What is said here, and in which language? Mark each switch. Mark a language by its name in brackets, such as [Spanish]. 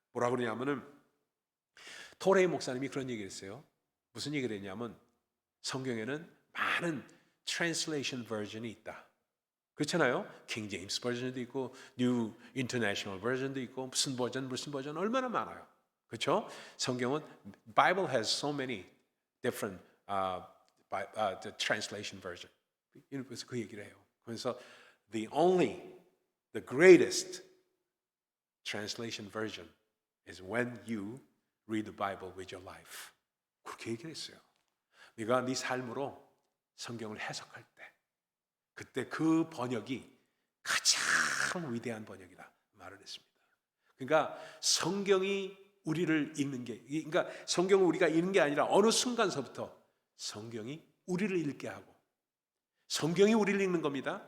[Korean] 뭐라 그러냐면은 토레이 목사님이 그런 얘기를 했어요. 무슨 얘기를 했냐면 성경에는 많은 translation version이 있다. 그렇잖아요. 킹 제임스 버전도 있고 뉴 인터내셔널 버전도 있고 무슨 버전 얼마나 많아요. 그렇죠? [English] 성경은 Bible has so many different the translation version. [Korean] 그래서 그 얘기를 해요. [English] 그래서 the greatest translation version is when you read the Bible with your life. [Korean] 그렇게 얘기를 했어요. 네가 네 삶으로 성경을 해석할 때 그때 그 번역이 가장 위대한 번역이다 말을 했습니다. 그러니까 성경이 우리를 읽는 게 그러니까 성경을 우리가 읽는 게 아니라 어느 순간서부터 성경이 우리를 읽게 하고 성경이 우리를 읽는 겁니다.